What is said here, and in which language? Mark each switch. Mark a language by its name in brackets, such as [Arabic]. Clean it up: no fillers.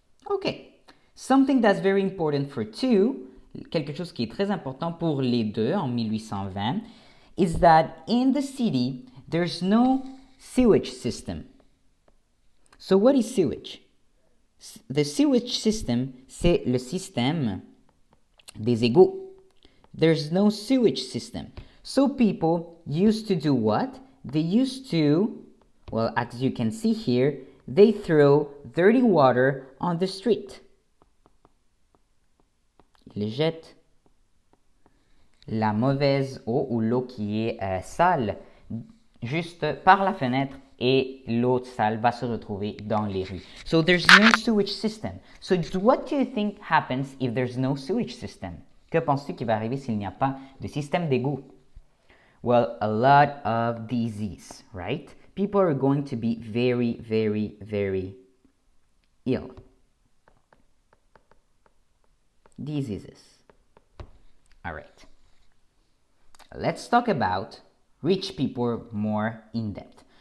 [English] Okay, something that's very important for two, [French] quelque chose qui est très important pour les deux en 1820, [English] is that in the city, there's no sewage system. So what is sewage? The sewage system, [French] c'est le système des égouts. [English] There's no sewage system. So people used to do what? They used to, well, as you can see here, they throw dirty water on the street. [French] Ils jettent la mauvaise eau ou l'eau qui est sale juste par la fenêtre et l'eau sale va se retrouver dans les rues. [English] So there's no sewage system. So what do you think happens if there's no sewage system? [French] Que penses-tu qui va arriver s'il n'y a pas de système d'égout? [English] Well, a lot of disease, right? People are going to be very, very, very ill. Diseases. All right. Let's talk about rich people more in depth.